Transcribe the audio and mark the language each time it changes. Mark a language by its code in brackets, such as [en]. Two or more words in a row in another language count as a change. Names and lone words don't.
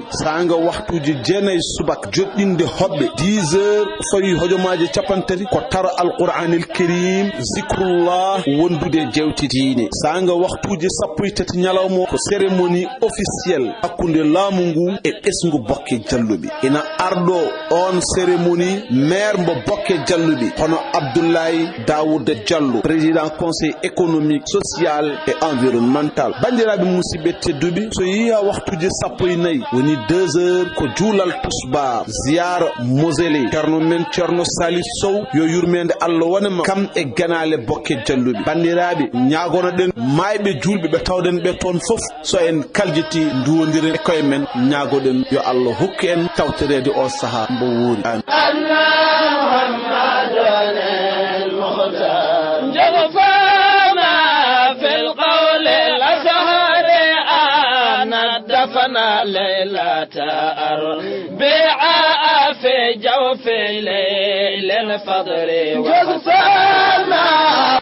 [ff] sanga waxtuji jeenay subak joɗɗinde hoɓɓe 10 heures fawi hojomaji capantati ko tara [ar] القرآن الكريم ذكر الله [ff] wondude jewtitine sanga waxtuji sappo e tati ñalawmo ko [fr] cérémonie officielle [ff] hakkunde laamu ngu e ɓesgu bokke jalluɓe ina arɗo on [fr] cérémonie maire [ff] mbo bokke jalluɓe hono abdoulaye daouda diallo président [fr] conseil économique social et environnemental [ff] bandiraɓe musidɓe tedduɓe so yiya waxtuji sappo e nayyi woni 2 heures ko juulal tusbar ziyara mosele ceerno men ceerno salif sow yo yurmede allah wonema kam e ganale bokke jalluɓe bandiraɓe ñagonoɗen mayɓe julɓe ɓe tawɗen ɓe toon fof so en kaljiti duwodiren e koye men ñagoɗen yo allah hokku en tawtorede o saaha mbo wuuri [ar] دفنا ليلة أربعاء في جوف ليل الفضل